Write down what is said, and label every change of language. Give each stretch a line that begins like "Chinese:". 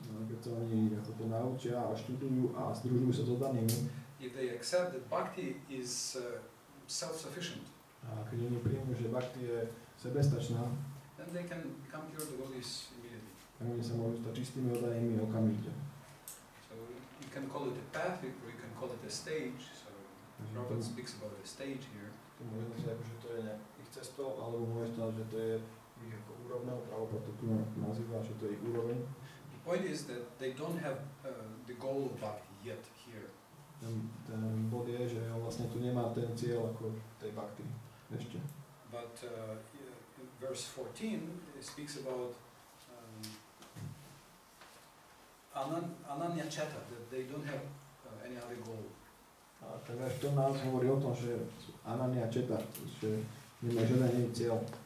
Slovak: Keď sa oni ako to naučia a študujú a združujú sa s oddanými,
English: if they accept that bhakti is self-sufficient,
Slovak: a keď oni príjmu, že bhakti je sebestačná,
English: then they can become pure devotees immediately.
Slovak: tak oni sa môžu stať čistými oddanými okamžite.
English: So you can call it a path, or you can call it a stage. So Prabhu speaks about a stage here.
Slovak: To môže znamená, že to je ich cestou, alebo môže znamená, že to je ich ako úrovňou, Prabhu to tu nazýva, že to je ich úroveň.
English: The point is that they don't have the goal of bhakti yet here.
Slovak: Ten bod je, že on vlastne tu nemá ten cieľ ako tej bhakti ešte.
English: But verse 14 speaks about ananya cheta, that they don't have any other goal.
Slovak: A tak až to nás hovorí o tom, že ananya cheta, že nemá žiaden iný cieľ.